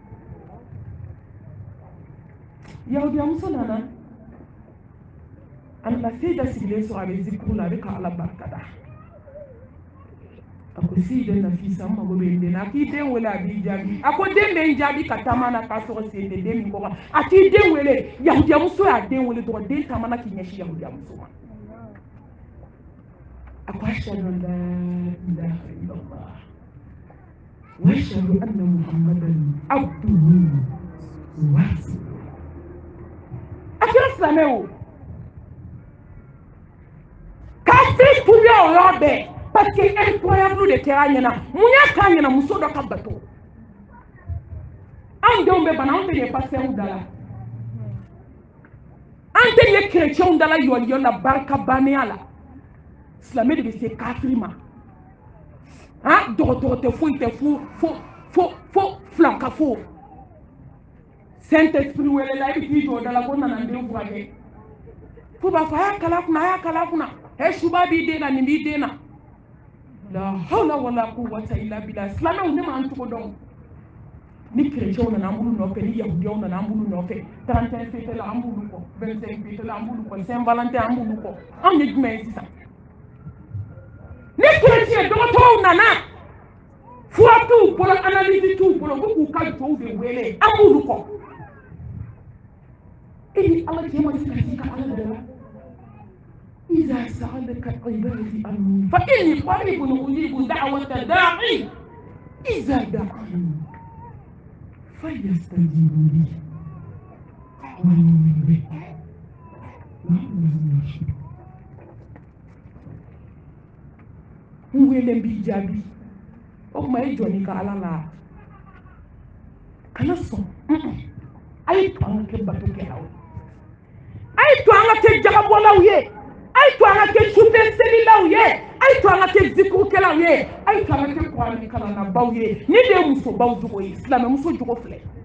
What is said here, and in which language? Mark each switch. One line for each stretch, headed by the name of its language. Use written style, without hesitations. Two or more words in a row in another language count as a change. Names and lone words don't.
Bambara: yahudiya muso nana a nana se da sigilen sɔrɔ a bɛ zikuru la a bɛ ka ala barika da a ko si de Nafisa n mago bɛ n den na a k'i den wele a b'i jaabi a ko den bɛ n jaabi ka taama na k'a sɔrɔ sen tɛ den min kɔ a k'i den wele yahudiya muso y'a den wele dɔrɔn den taamana k'i ɲɛsin yahudiya muso ma a ko
Arabic: أشهد أن لا إله إلا الله وأشهد أن محمدا عبده ورسوله
Bambara: a kɛra silamɛ o k'a se tuya o yɔrɔ bɛɛ
French: parce que incroyable
Bambara: de kɛra ɲɛna mun y'a k'a ɲɛna muso dɔ ka bato anw denw bɛ bana anw tɛ ɲɛ pasitɛriw da la an tɛ ɲɛ kerecɛnw da la yɔliyɔli la barika bannenya la silamɛ de bɛ se kafiri ma dɔgɔtɔrɔ tɛ foyi tɛ fo filankafo Saint-Esprit wele la i bɛ t'i jɔ da la ko nana n den furakɛ fo b'a fɔ a y'a kala kunna suba b'i den na nin b'i den na
Arabic: لا حول ولا قوة إلا بالله
Bambara: silamɛw ne m'an cogo dɔn ni kerecɛnw nana an b'olu nɔfɛ ni yahudiyaw nana an b'olu nɔfɛ 31 fête la an b'olu kɔ 25 fête la an b'olu kɔ Saint Valentin an b'olu kɔ anw ye jumɛn ye sisan ni kerecɛn dɔgɔtɔrɔw nana fura t'u bolo analyse t'u bolo ko k'u ka jɔw de wele an b'olu kɔ e ni ala cɛ ma se ka se ka ala dɛmɛ
Arabic: إذا سألك عبادي عني فإني قريب أجيب دعوة الداعي إذا دعاني فليستجيبوا لي وليؤمنوا بي لعلهم يرشدون
Bambara: wele bi jaabi o kuma e jɔni ka ala la kana sɔn a ye to an ka kɛ bato kɛlaw a ye to an ka kɛ jagabɔlaw ye a ye to an ka kɛ sufɛ selilaw ye a ye to an ka kɛ zikurukɛlaw ye a ye to an ka kɛ kuranɛ kalannabaw ye ni de ye musobaw jogo ye silamɛ muso jogo filɛ